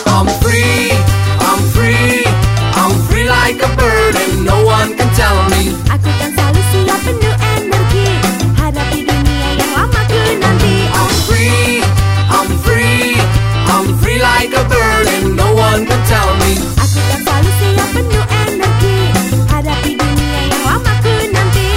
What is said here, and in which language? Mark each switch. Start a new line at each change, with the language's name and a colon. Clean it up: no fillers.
English: I'm free, I'm free, I'm free like a bird and no one can tell me.
Indonesian: Aku kan selalu siap penuh energi, hadapi dunia yang lama ku nanti.
English: I'm free, I'm free, I'm free like a bird and no one can tell me.
Indonesian: Aku kan selalu siap penuh energi, hadapi dunia yang lama ku nanti.